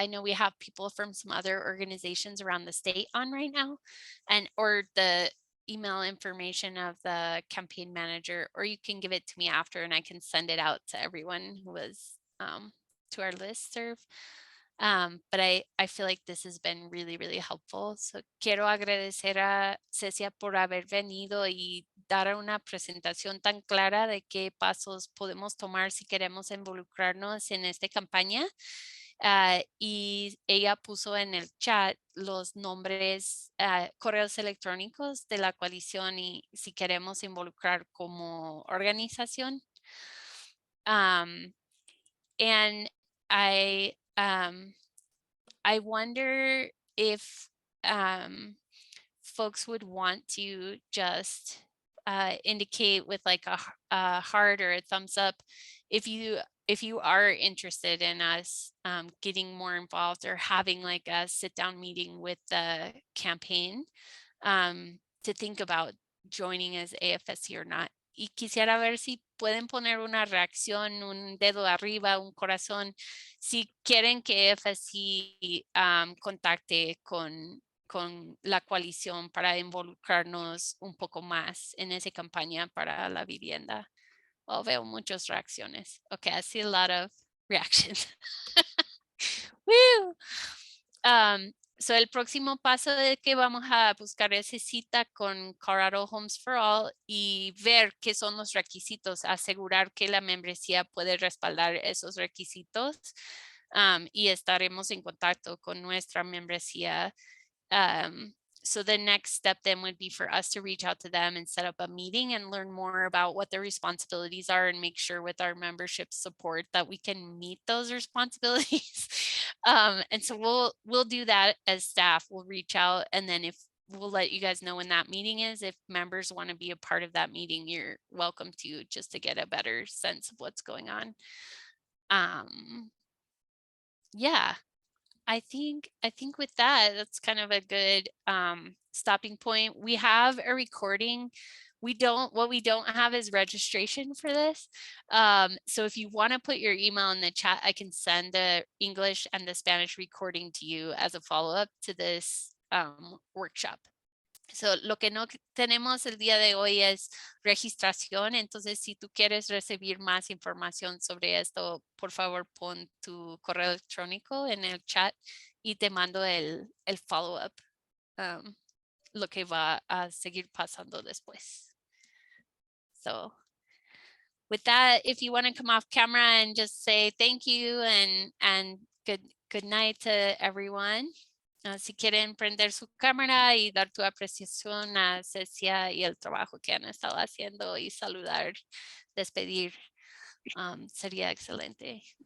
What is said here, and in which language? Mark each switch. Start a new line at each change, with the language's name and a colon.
English: I know we have people from some other organizations around the state on right now, and or the email information of the campaign manager, or you can give it to me after and I can send it out to everyone who was to our listserv. But I feel like this has been really, really helpful.
Spanish: So quiero agradecer a Cecia por haber venido y dar una presentación tan clara de qué pasos podemos tomar si queremos involucrarnos en esta campaña. Y ella puso en el chat los nombres, correos electrónicos de la coalición y si queremos involucrar como organización.
English: And I wonder if folks would want to just indicate with like a heart or a thumbs up if you are interested in us getting more involved or having like a sit down meeting with the campaign to think about joining as AFSC or not.
Spanish: Y quisiera ver si pueden poner una reacción, un dedo arriba, un corazón, si quieren que AFSC contacte con la coalición para involucrarnos un poco más en esa campaña para la vivienda. Oh, veo muchas reacciones.
English: Okay, I see a lot of reactions. Woo!
Spanish: So el próximo paso es que vamos a buscar esa cita con Colorado Homes for All y ver qué son los requisitos, asegurar que la membresía puede respaldar esos requisitos y estaremos en contacto con nuestra membresía.
English: So the next step then would be for us to reach out to them and set up a meeting and learn more about what their responsibilities are and make sure with our membership support that we can meet those responsibilities. And so we'll do that as staff. We'll reach out and then if we'll let you guys know when that meeting is. If members want to be a part of that meeting, you're welcome to, just to get a better sense of what's going on. Yeah. I think with that, that's kind of a good stopping point. We have a recording what we don't have is registration for this. So if you want to put your email in the chat, I can send the English and the Spanish recording to you as a follow-up to this workshop.
Spanish: So, lo que no tenemos el día de hoy es registración. Entonces, si tú quieres recibir más información sobre esto, por favor, pon tu correo electrónico en el chat y te mando el follow-up, lo que va a seguir pasando después.
English: So, with that, if you want to come off camera and just say thank you and good night to everyone.
Spanish: Si quieren prender su cámara y dar tu apreciación a Cecia y el trabajo que han estado haciendo y saludar, despedir, sería excelente.